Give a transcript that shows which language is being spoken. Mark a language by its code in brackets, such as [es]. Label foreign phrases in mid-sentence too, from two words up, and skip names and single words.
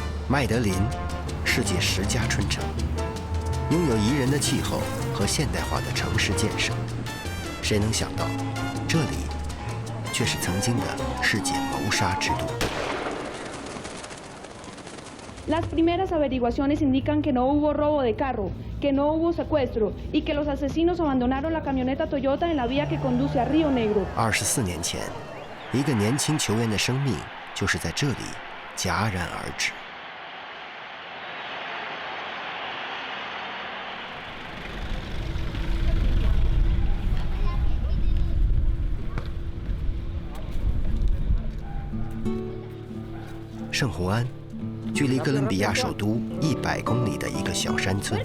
[zh] 麦德林，世界10佳春城，拥有宜人的气候和现代化的城市建设。谁能想到，这里却是曾经的世界谋杀之都。 [es] Las primeras averiguaciones indican que no hubo robo de carro, que no hubo secuestro y que los asesinos abandonaron la camioneta Toyota en la vía que conduce a Río Negro. [zh] 24 年前，一个年轻球员的生命就是在这里戛然而止。圣胡安，距离哥伦比亚首都100公里的一个小山村。